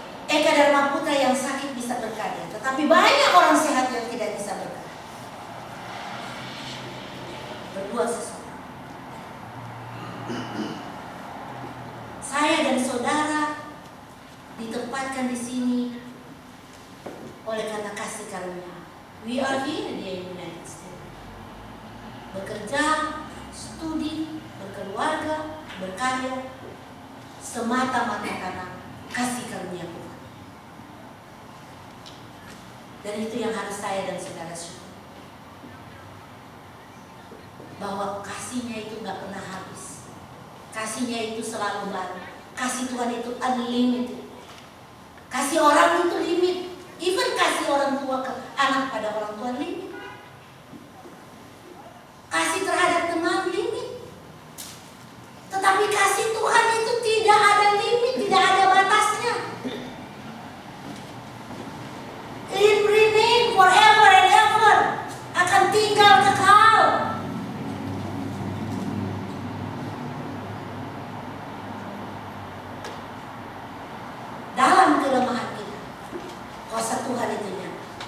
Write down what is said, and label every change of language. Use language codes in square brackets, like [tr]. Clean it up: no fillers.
[id] Eka Dharma Putra yang sakit bisa berkarya, tetapi banyak orang sehat yang tidak bisa berkarya. berbuat sesuatu. Saya dan saudara ditempatkan di sini oleh karena kasih karunia. [en] We are here in the United States. [id] Bekerja, studi, berkeluarga, berkarya, semata-mata karena kasih karunia Tuhan. Dan itu yang harus saya dan saudara syukur. Bahwa kasihnya itu gak pernah habis. Kasihnya itu selalu baru. Kasih Tuhan itu unlimited. Kasih orang itu limit. Even kasih orang tua ke anak pada orang tua limit. Kasih terhadap teman limit. Tetapi kasih Tuhan itu tidak ada limit, tidak ada batasnya. [en] It remain forever and ever. [id] Akan tinggal kekal. Dalam kelemahan kita, kuasa Tuhan itu nyata.